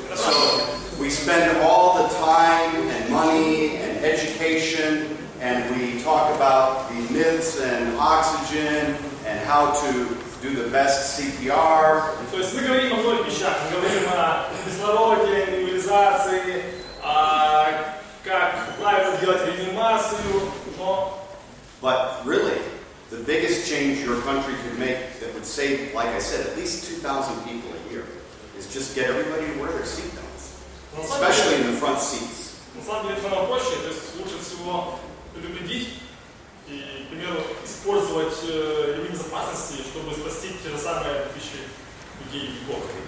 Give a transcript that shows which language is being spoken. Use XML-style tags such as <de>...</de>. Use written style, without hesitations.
<en>So we spend all the time and money and education, and we talk about the myths and oxygen and how to do the best CPR.</en> <ru>То есть мы говорим о многих вещах. Мы говорим о кислороде, иммунизации, как правильно делать реанимацию, но...</ru> <en>But really, the biggest change your country could make that would save, like I said, at least 2,000 people a year is just get everybody to wear their seatbelts, especially in the front seats.</en> <ru>На самом деле это намного проще, то есть лучше всего предупредить и, к примеру, использовать ремни безопасности, чтобы спасти те же самые 1000 людей в год.</ru>